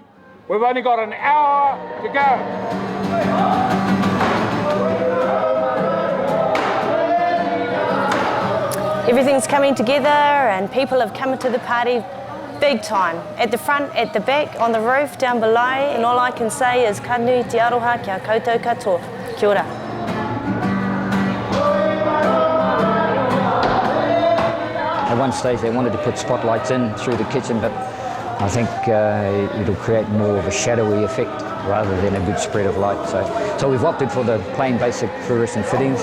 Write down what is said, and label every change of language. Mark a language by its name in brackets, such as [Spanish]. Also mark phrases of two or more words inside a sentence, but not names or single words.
[English] We've only got an hour to go. Everything's coming together and people have come to the party big time. At the front, at the back, on the roof, down below, and all I can say is [Māori] ka nui te aroha kia koutou katoa. Kia ora. [English] At one stage they wanted to put spotlights in through the kitchen, but I think it'll create more of a shadowy effect rather than a good spread of light. So we've opted for the plain basic fluorescent fittings.